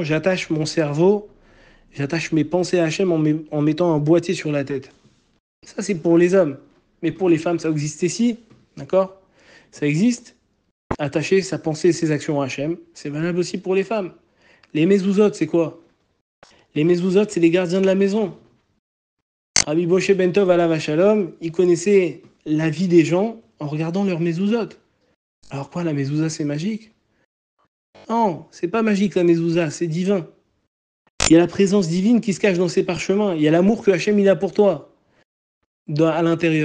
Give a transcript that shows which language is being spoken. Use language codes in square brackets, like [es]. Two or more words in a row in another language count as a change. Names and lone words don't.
[fr] J'attache mon cerveau, j'attache mes pensées à Hachem en mettant un boîtier sur la tête. Ça, c'est pour les hommes. Mais pour les femmes, ça existe ici, d'accord? Ça existe. Attacher sa pensée et ses actions à Hachem, c'est valable aussi pour les femmes. Les mezuzot, c'est quoi? Les mezuzot, c'est les gardiens de la maison. Rabbi Moshe ben Tov [he] עליו השלום, [fr] il connaissait la vie des gens en regardant leurs mezuzot. Alors quoi, la mezouza, c'est magique? Non, c'est pas magique la mezouza, c'est divin. Il y a la présence divine qui se cache dans ces parchemins. Il y a l'amour que Hachem il a pour toi à l'intérieur.